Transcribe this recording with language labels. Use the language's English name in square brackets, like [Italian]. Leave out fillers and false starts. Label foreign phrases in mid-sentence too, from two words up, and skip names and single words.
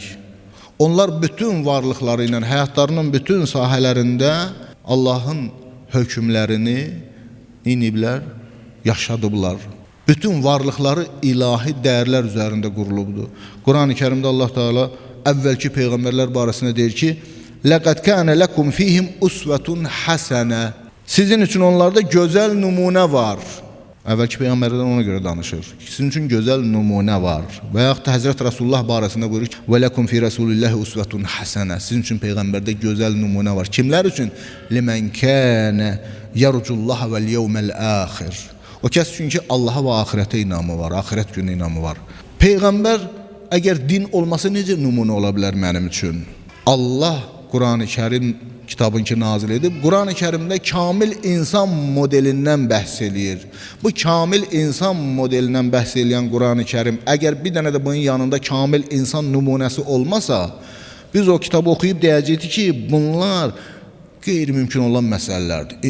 [Azerbaijani] Onlar bütün varlıqları ilə, həyatlarının bütün sahələrində Allahın hökmlərini iniblər, yaşadıblar. Bütün varlıqları ilahi dəyərlər üzərində qurulubdur. Quran-ı Kerimdə Allah Teala əvvəlki peyğəmbərlər barəsində deyir ki, [Arabic] لَقَدْ كَانَ لَكُمْ فِيهِمْ أُسْوَةٌ حَسَنَةٌ. [Azerbaijani] Sizin üçün onlarda gözəl nümunə var. Əvvəlki peyğəmbərlərdən ona görə danışır. Sizin üçün gözəl nümunə var. Və yaxud da Həzrət Rasulullah barəsində buyurur ki, [Arabic] وَلَكُمْ فِي رَسُولِ اللَّهِ أُسْوَةٌ حَسَنَةٌ. [Azerbaijani] Sizin üçün peyğəmbərdə gözəl nümunə var. Kimlər üçün? [Arabic] لِمَنْ كَانَ يَرْجُ اللَّهَ وَالْيَوْمَ الْآخِرِ. [Azerbaijani] O kəs üçün ki, Allaha və axirətə inamı var, axirət günü inamı var. Peyğəmbər əgər din olmasa necə nümunə ola bilər mənim üçün? Allah Qurani-Kərim kitabın ki nazil edib, Qurani-Kərimdə kamil insan modelindən bəhs eləyir. Bu kamil insan modelindən bəhs eləyən Qurani-Kərim, əgər bir dənə də bunun yanında kamil insan nümunəsi olmasa, biz o kitabı oxuyub deyəcəkdik ki, bunlar qeyri-mümkün olan məsələlərdir.